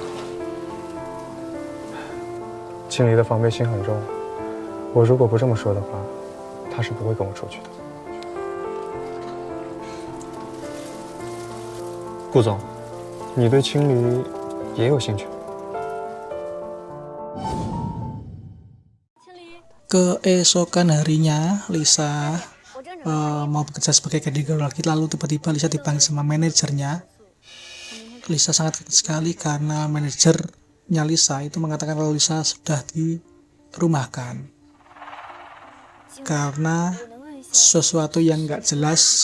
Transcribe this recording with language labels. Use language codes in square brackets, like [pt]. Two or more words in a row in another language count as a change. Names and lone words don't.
[zh] 青离的防备心很重，我如果不这么说的话，她是不会跟我出去的。顾总，你对青离也有兴趣？ [id] Keesokan harinya, Lisa mau bekerja sebagai caregiver lagi, lalu tiba-tiba Lisa dipanggil sama manajernya. Lisa sangat kaget sekali karena manajernya Lisa itu mengatakan kalau Lisa sudah dirumahkan karena sesuatu yang nggak jelas.